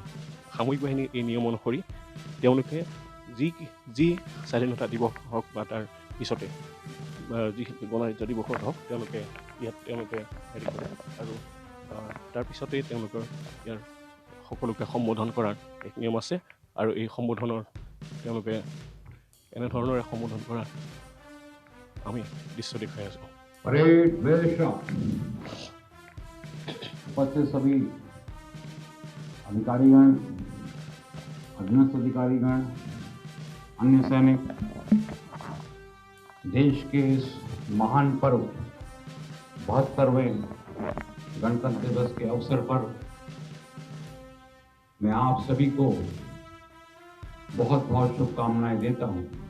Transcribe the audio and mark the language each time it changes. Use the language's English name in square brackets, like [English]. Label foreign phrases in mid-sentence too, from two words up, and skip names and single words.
[Assamese] সামৰিক বাহিনীৰ এই নিয়ম অনুসৰি তেওঁলোকে যি স্বাধীনতা দিৱস হওক বা তাৰ পিছতে যি গণৰাজ্য দিৱসত হওক তেওঁলোকে হেৰি কৰে আৰু তাৰপিছতেই তেওঁলোকৰ ইয়াৰ সকলোকে সম্বোধন কৰাৰ এক নিয়ম আছে আৰু এই সম্বোধনৰ তেওঁলোকে এনেধৰণৰে সম্বোধন কৰা আমি দৃশ্য দেখুৱাই আছোঁ। [Hindi] परेड वेशम उपस्थित सभी अधिकारीगण, अधीनस्थ अधिकारीगण, अन्य सैनिक, देश के इस महान पर्व 72वें गणतंत्र दिवस के अवसर पर मैं आप सभी को बहुत बहुत शुभकामनाएं देता हूं।